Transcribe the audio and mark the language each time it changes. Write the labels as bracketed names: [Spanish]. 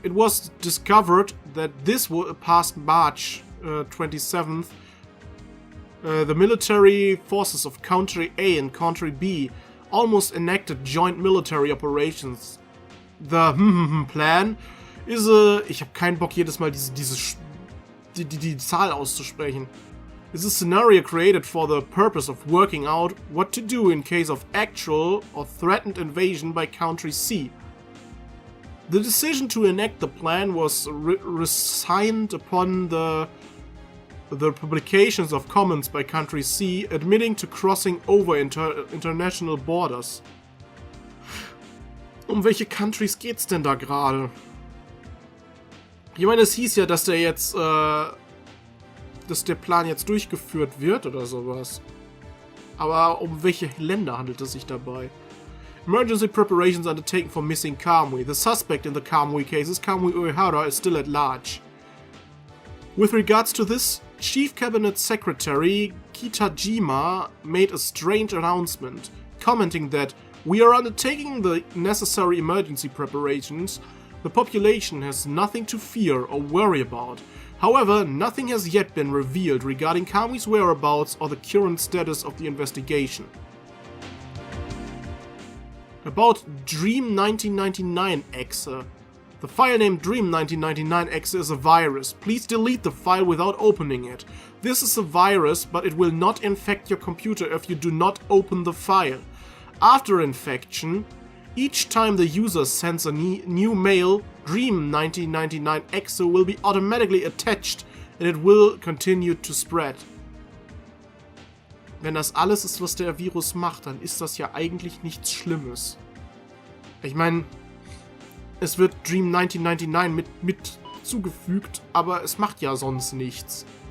[English] It was discovered that this past March 27th, the military forces of Country A and Country B almost enacted joint military operations. The plan is a... [German] Ich habe keinen Bock jedes Mal die Zahl auszusprechen. [English] Is a scenario created for the purpose of working out what to do in case of actual or threatened invasion by Country C. The decision to enact the plan was resigned upon the publications of comments by Country C admitting to crossing over international borders. [German] Um welche Countries geht's denn da gerade? Ich meine, es hieß ja, dass der Plan jetzt durchgeführt wird oder sowas. Aber um welche Länder handelt es sich dabei? [English] Emergency preparations undertaken for missing Kamui. The suspect in the Kamui cases, Kamui Uehara, is still at large. With regards to this, Chief Cabinet Secretary Kitajima made a strange announcement, commenting that we are undertaking the necessary emergency preparations. The population has nothing to fear or worry about. However, nothing has yet been revealed regarding Kamui's whereabouts or the current status of the investigation. About Dream 1999-exe. The file named Dream 1999-exe is a virus. Please delete the file without opening it. This is a virus, but it will not infect your computer if you do not open the file. After infection, each time the user sends a new mail, Dream 1999-exe will be automatically attached and it will continue to spread. [German] Wenn das alles ist, was der Virus macht, dann ist das ja eigentlich nichts Schlimmes. Ich meine, es wird Dream 1999 mit zugefügt, aber es macht ja sonst nichts.